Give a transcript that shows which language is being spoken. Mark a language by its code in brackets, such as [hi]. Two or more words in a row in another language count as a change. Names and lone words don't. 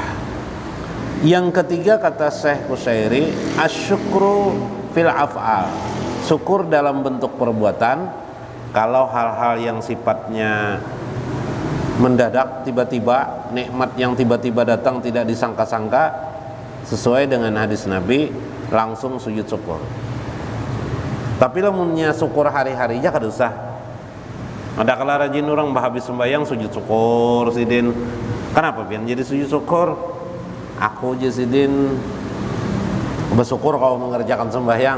[id] Yang ketiga, kata Syekh Qushairi, [ar] الشكر في الأفعال, [id] syukur dalam bentuk perbuatan. Kalau hal-hal yang sifatnya mendadak, tiba-tiba, nikmat yang tiba-tiba datang tidak disangka-sangka, sesuai dengan hadis Nabi, langsung sujud syukur. [bjn] Tapi lamunnya syukur hari-hari aja kada usah. Ada kala rajin orang habis sembahyang sujud syukur sidin. Kenapa pian jadi sujud syukur? Aku aja sidin bersyukur kalau mengerjakan sembahyang.